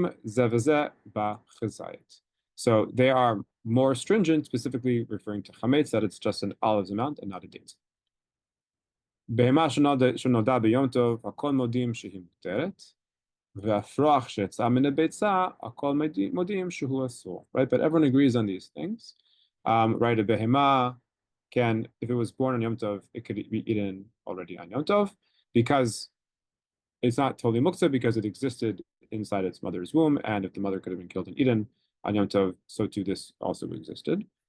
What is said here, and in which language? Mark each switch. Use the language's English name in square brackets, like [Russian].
[English] So they are more stringent, specifically referring to chametz, that it's just an olive's amount and not a date. [Hebrew] בהמה שנולדה ביום טוב, הכל מודים שהיא מותרת, והפרוח שיצא מן הביצה, הכל מודים שהוא אסור. [English] Right, but everyone agrees on these things. Right, a behema can, if it was born on Yom Tov, it could be eaten already on Yom Tov, because it's not totally muktzah, because it existed inside its mother's womb, and if the mother could have been killed and eaten on Yom Tov, so too this also existed.